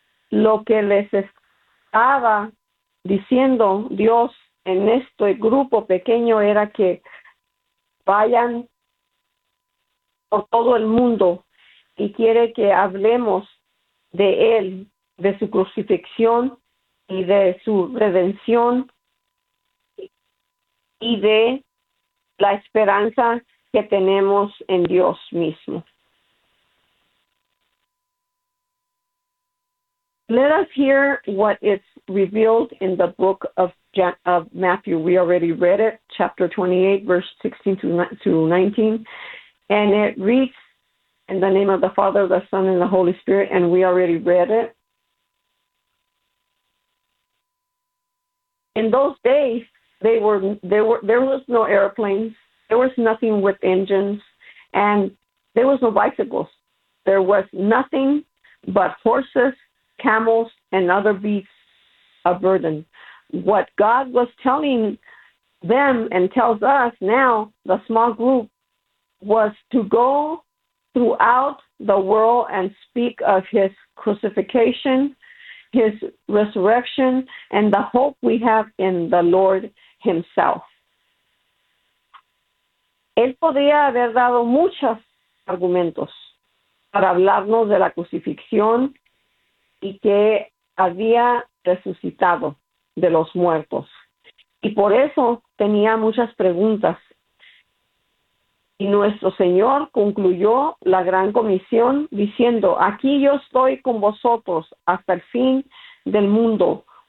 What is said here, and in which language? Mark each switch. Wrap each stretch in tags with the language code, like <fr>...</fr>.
<es>Lo que les estaba diciendo Dios en este grupo pequeño era que vayan por todo el mundo y quiere que hablemos de él, de su crucifixión y de su redención y de la esperanza que tenemos en Dios mismo.</es> <en>Let us hear what is revealed in the book of Matthew. We already read it, chapter 28, verse 16 to 19. And it reads, in the name of the Father, the Son, and the Holy Spirit, and we already read it. In those days, there was no airplanes. There was nothing with engines, and there was no bicycles. There was nothing but horses, camels, and other beasts of burden. What God was telling them and tells us now, the small group, was to go throughout the world and speak of his crucifixion, his resurrection, and the hope we have in the Lord himself.</en> <es>Él podría haber dado muchos argumentos para hablarnos de la crucifixión y que había resucitado de los muertos. Y por eso tenía muchas preguntas. Y nuestro Señor concluyó la gran comisión diciendo, aquí yo estoy con vosotros hasta el fin del mundo.</es>